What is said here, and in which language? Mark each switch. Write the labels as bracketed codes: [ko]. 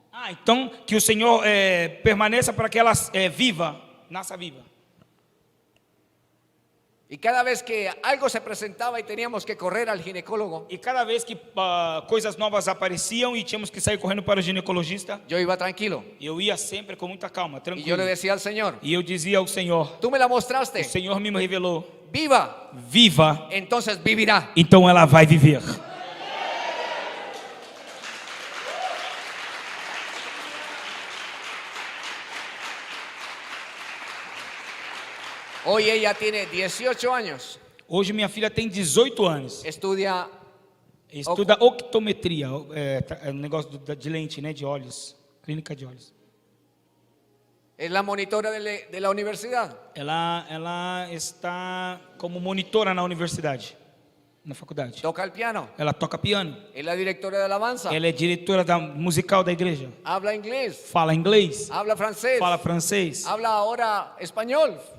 [pt] Então que o Senhor permaneça para que ela nasça viva. [es] Y cada vez que algo se presentaba y teníamos que correr al ginecólogo, [pt] E cada vez que coisas novas apareciam e tínhamos que sair correndo para o ginecologista, [es] yo iba tranquilo. [pt] eu ia sempre com muita calma, [es] Y yo [pt] tranquilo. [es] le decía al Señor, [pt] E eu dizia ao Senhor: [es] tú me la [pt] o [es] mostraste, [pt] Senhor me revelou, [es] viva, [pt] viva, [es] entonces vivirá. [pt] então ela vai viver. [es] Hoy ella tiene 18 años, [pt] Hoje minha filha tem 18 anos. [es] estudia, [pt] Estuda optometria, negócio de lente, né, de olhos, clínica de olhos. [es] es la monitora de la universidad. [pt] Ela está como monitora na universidade, na faculdade. [es] Toca el piano, [pt] Ela toca piano. [es] es la directora de alabanza, [pt] Ela é diretora musical da igreja. [es] habla inglés, [pt] Fala inglês, [es] habla francés, [pt] fala francês. [es] habla ahora español.